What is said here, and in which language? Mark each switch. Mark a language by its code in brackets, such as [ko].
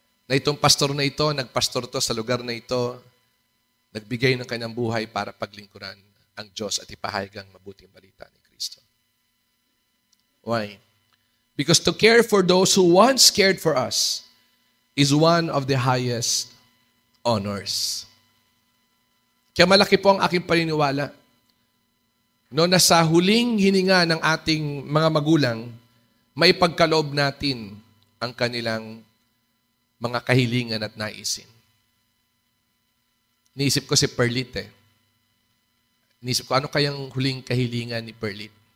[tl] Na itong pastor na ito, nagpastor to sa lugar na ito, nagbigay ng kanyang buhay para paglingkuran ang Diyos at ipahayag ang mabuting balita ni Kristo. [en] Why? Because to care for those who once cared for us is one of the highest honors. [tl] Kaya malaki po ang aking paniniwala. No, na sa huling hininga ng ating mga magulang, maipagkaloob natin ang kanilang mga kahilingan at naisin. Niisip ko si Perlit eh. Niisip ko, ano kayang huling kahilingan ni Perlit?